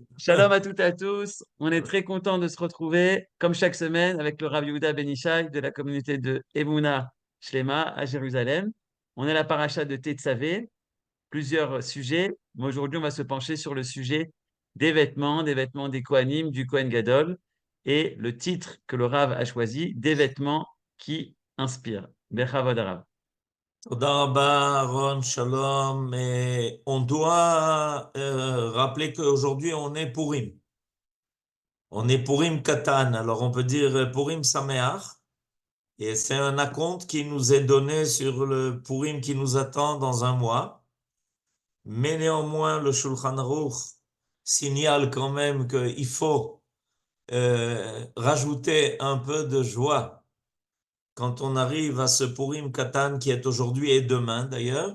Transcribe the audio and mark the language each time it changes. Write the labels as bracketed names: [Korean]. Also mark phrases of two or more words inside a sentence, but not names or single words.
[French] Shalom à toutes et à tous. On est très content de se retrouver, comme chaque semaine, avec le Rav Yehuda Ben Ishai de la communauté de Emouna Shlema à Jérusalem. On est à la paracha de Tetzavé, plusieurs sujets. Mais aujourd'hui, on va se pencher sur le sujet des vêtements des Kohanim, du Kohen Gadol, et le titre que le Rav a choisi, des vêtements qui inspirent. [Hebrew] בכבוד רב. תודה רבה, אהרן, שלום. [French] Et on doit rappeler qu'aujourd'hui, on est Purim. On est Purim Katan. Alors, on peut dire [Hebrew] פורים שמח. [French] Et c'est un acompte qui nous est donné sur le Purim qui nous attend dans un mois. Mais néanmoins, le Shulchan Aruch signale quand même qu'il faut rajouter un peu de joie quand on arrive à ce Purim Katan qui est aujourd'hui et demain d'ailleurs.